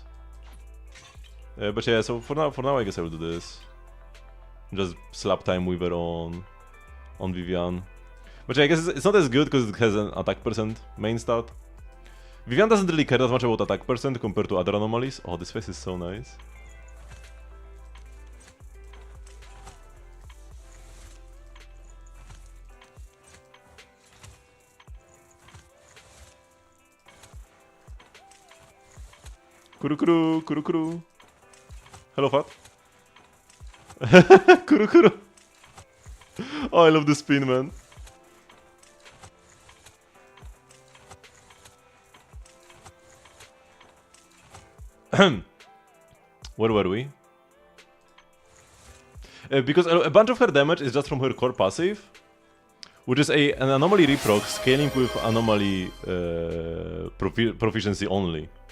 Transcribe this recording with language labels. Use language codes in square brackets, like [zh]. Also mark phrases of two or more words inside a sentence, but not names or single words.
[en] But yeah, so for now I guess I will do this. Just slap Time Weaver on Vivian. But yeah, I guess it's not as good because it has an attack percent main stat. Vivian doesn't really care that much about attack percent compared to other anomalies. Oh, this face is so nice. Kuru kuru, kuru kuru. Hello, Fat. Kuru kuru. Oh, I love the spin, man. Where were we? Because a bunch of her damage is just from her core passive, which is an anomaly reproc scaling with anomaly proficiency only.